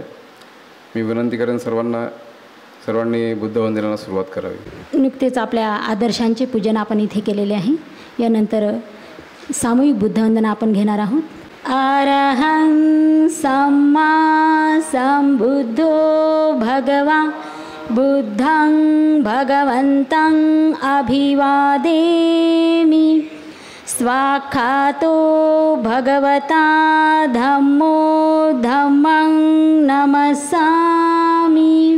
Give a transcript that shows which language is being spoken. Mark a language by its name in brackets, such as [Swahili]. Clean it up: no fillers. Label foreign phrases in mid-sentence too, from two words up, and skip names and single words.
[Marathi] मी विनंती करेन सर्वांनी बुद्धवंदनेला सुरुवात करावी। नुकतेच आपल्या आदर्शांचे पूजन आपण इथे केलेले आहे। यानंतर सामूहिक बुद्धवंदना आपण घेणार आहोत। [Pali] अरहं सम्मा संबुद्धो भगवा बुद्धं भगवन्तं अभिवादेमि। स्वाखातो भगवता धम्मो धम्मं नमस्सामि।